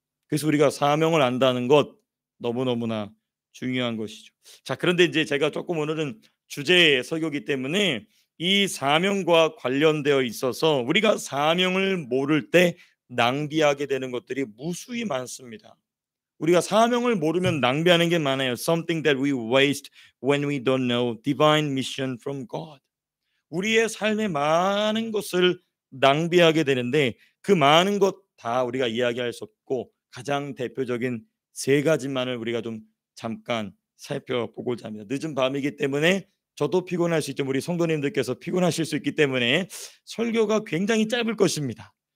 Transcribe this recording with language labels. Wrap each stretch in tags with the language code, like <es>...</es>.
<ko>그래서 우리가 사명을 안다는 것 너무너무나 중요한 것이죠. 자, 그런데 이제 제가 조금 오늘은 주제 설교이기 때문에 이 사명과 관련되어 있어서 우리가 사명을 모를 때 낭비하게 되는 것들이 무수히 많습니다. 우리가 사명을 모르면 낭비하는 게 많아요.</ko> <en>Something that we waste when we don't know divine mission from God.</en> <ko>우리의 삶의 많은 것을 낭비하게 되는데, 그 많은 것 다 우리가 이야기할 수 없고 가장 대표적인 세 가지만을 우리가 좀 잠깐 살펴보고자 합니다. 늦은 밤이기 때문에 저도 피곤할 수 있죠. 우리 성도님들께서 피곤하실 수 있기 때문에 설교가 굉장히 짧을 것입니다.</ko>